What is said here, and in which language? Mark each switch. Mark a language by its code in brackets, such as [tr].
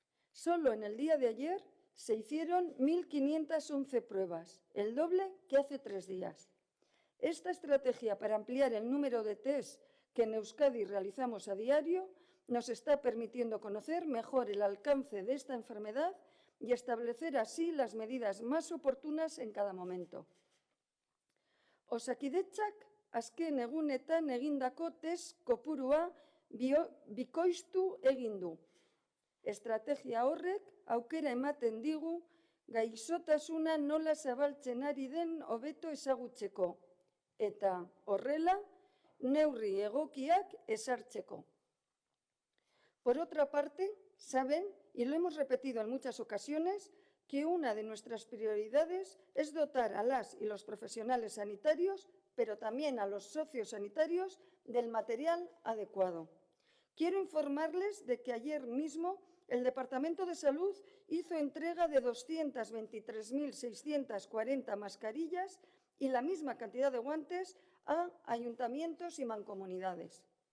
[es] Solo en el día de ayer se hicieron 1.511 pruebas, el doble que hace 3 días. Esta estrategia para ampliar el número de test que en Euskadi realizamos a diario nos está permitiendo conocer mejor el alcance de esta enfermedad y establecer así las medidas más oportunas en cada momento. [eu] Osakidetzak azken egunetan egindako test kopurua bikoiztu egin du. Estrategia horrek aukera ematen digu gaixotasuna nola zabaltzen ari den hobeto ezagutzeko eta horrela neurri egokiak ezartzeko. [es] Por otra parte, saben, y lo hemos repetido en muchas ocasiones, que una de nuestras prioridades es dotar a las y los profesionales sanitarios, pero también a los sociosanitarios, del material adecuado. Quiero informarles de que ayer mismo el Departamento de Salud hizo entrega de 223.640 mascarillas y la misma cantidad de guantes a ayuntamientos y mancomunidades.